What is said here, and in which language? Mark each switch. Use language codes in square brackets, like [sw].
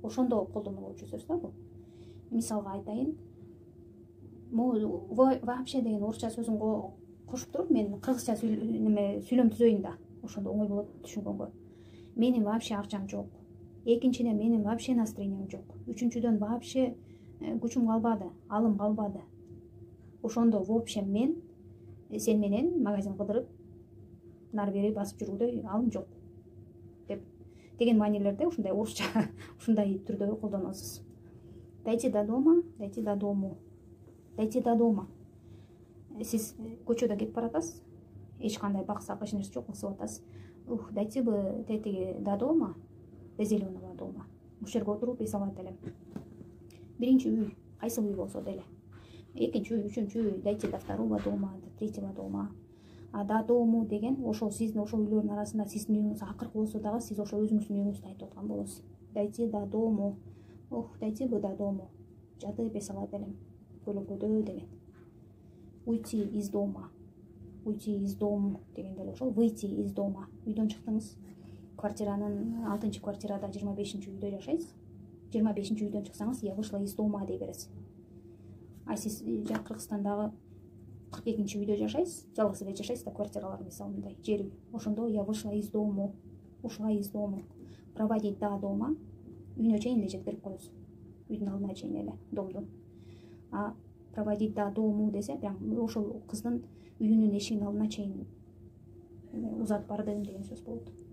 [ky] Ошондо колдонулуучу сөз да бул. Мисалга айтайын. Могу вообще деген орусча сөзүн кошуп туруп мен кыргызча сүйлөм түзөйүн да. Ошондо оңой болот түшүнгөнгө. Менин вообще акчам жок. Экинчиден менин вообще настроением жок. Үчүнчүдөн вообще күчүм калбады, алым калбады. Ошондо [ru] в общем [ky] мен сен менен магазин кыдырып нары бери басып жүрүүгө алым жок деп деген маанилерде ушундай орусча ушундай түрдө колдоносуз. [ru] Дойти до дома, дойти до дому. Дойти до дома. [ky] Сиз көчөдө кетип баратасыз. Эч кандай баксак эч нерсе жок, ысып атасыз. [ru] Дойти бы тетиги до дома, до зеленого дома. [ky] Ушул жерге отуруп эс алат элем. Биринчи үй, кайсы үй болсо деле. Экинчи үй, үчүнчү үй, [ru] дойти до второго дома, до третьего дома. [ky] А [ru] до дому [ky] деген ошол сиздин ошол үйлөрдүн арасында сиздин үйүңүз акыркы болсо дагы сиз ошол өзүңүздүн үйүңүздү айтып аткан болосуз. [ru] Дойти до дому. Дойти бы до дому. [ky] Жатып эс алат элем. Көлөкөдө деген. [ru] Уйти из дома. Уйти из дома [ky] деген деле ошол. [ru] Выйти из дома. [ky] Үйдөн чыктыңыз. Квартиранын 6-чы квартирада 25-чи үйдө жашайсыз. 25-чи үйдөн чыксаңыз, [ru] я вышла из дома [ky] дей бересиз. А сиз Кыргызстандагы 42-чи үйдө жашайсыз, жалгыз эле жашайсыз да, квартиралар мисалы мындай, жер үй. Ошондо [ru] я вышла из дома, ушла из дома. Проводить до дома, [ky] үйүнө чейин эле жеткирип коесуз. Үйдүн алдына чейин эле, домдун. А [ru] проводить до дому [ky] десе, прям ошол кыздын үйүнүн эшигинин алдына чейин узатып бардым деген сөз болот.